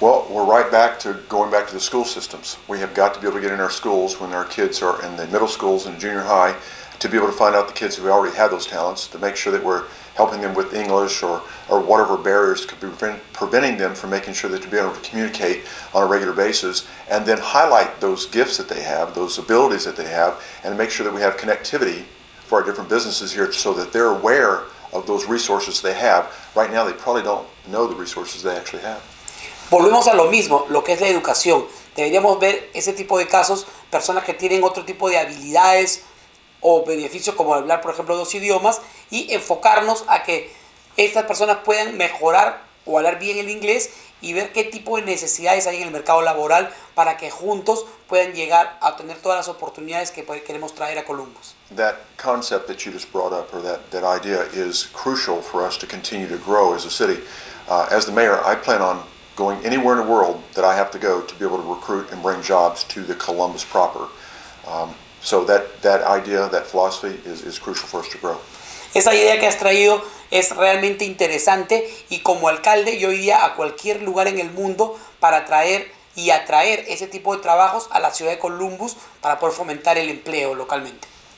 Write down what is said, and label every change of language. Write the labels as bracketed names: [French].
[English] Well, we're right back to going back to the school systems. We have got to be able to get in our schools when our kids are in the middle schools and junior high to be able to find out the kids who already have those talents, to make sure that we're helping them with English or whatever barriers could be preventing them from making sure that they're being able to communicate on a regular basis, and then highlight those gifts that they have, those abilities that they have, and make sure that we have connectivity for our different businesses here so that they're aware of those resources they have. Right now they probably don't know the resources they actually have. [Spanish] Volvemos a lo mismo, lo que es la educación. Deberíamos ver ese tipo de casos, personas que tienen otro tipo de habilidades o beneficios como hablar, por ejemplo, 2 idiomas y enfocarnos a que estas personas puedan mejorar o hablar bien el inglés y ver qué tipo de necesidades hay en el mercado laboral para que juntos puedan llegar a tener todas las oportunidades que queremos traer a Columbus. [English] That concept that you just brought up, or that idea, is crucial for us to continue to grow as a city. As the mayor, I plan on going anywhere in the world that I have to go to be able to recruit and bring jobs to the Columbus proper. So that idea, that philosophy is crucial for us to grow. [Spanish] Esa idea que has traído es realmente interesante y como alcalde yo iría a cualquier lugar en el mundo para traer y atraer ese tipo de trabajos a la ciudad de Columbus para poder fomentar el empleo localmente.